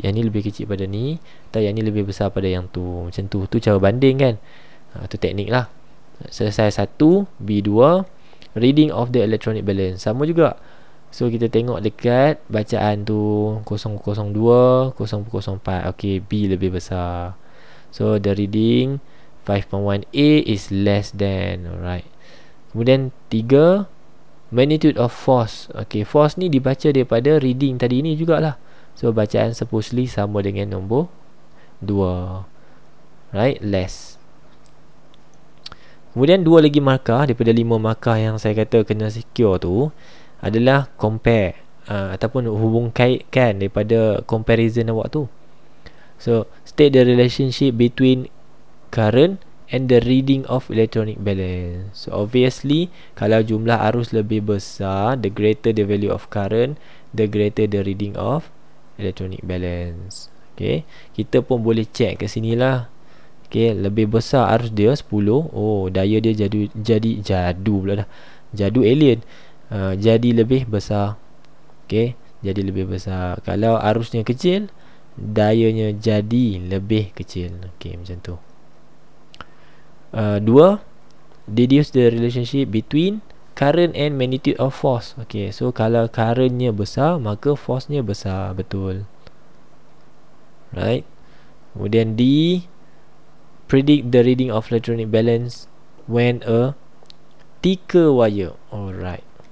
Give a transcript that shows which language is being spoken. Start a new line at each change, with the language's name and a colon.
Malay: Yang ni lebih kecil pada ni, atau yang ni lebih besar pada yang tu. Macam tu. Tu cara banding kan. Tu teknik lah. Selesai
English: 1, B2, reading of the electronic balance.
Malay: Sama juga. So kita tengok dekat bacaan tu 002, 004. Okey, B lebih besar.
English: So the reading 5.1A is less than. Alright. Kemudian 3, magnitude of force.
Malay: Okay, force ni dibaca daripada reading tadi ni jugalah. So bacaan supposedly sama dengan nombor 2. Right, less. Kemudian 2 lagi markah daripada 5 markah yang saya kata kena secure tu adalah compare, ataupun hubung kaitkan daripada comparison awak tu.
English: So state the relationship between current and the reading of electronic balance. So obviously,
Malay: kalau jumlah arus lebih besar,
English: the greater the value of current, the greater the reading of electronic balance.
Malay: Okay, kita pun boleh check ke sini lah. Okay, lebih besar arus dia 10. Oh, daya dia jadu pula dah. Jadu alien. Jadi lebih besar. Okay, jadi lebih besar. Kalau arusnya kecil, dayanya jadi lebih kecil. Okay, macam tu.
English: 2, deduce the relationship between current and magnitude of force.
Malay: Okay, so kalau currentnya besar, maka force-nya besar. Betul. Right. Kemudian
English: D, predict the reading of electronic balance when a thicker wire. Alright.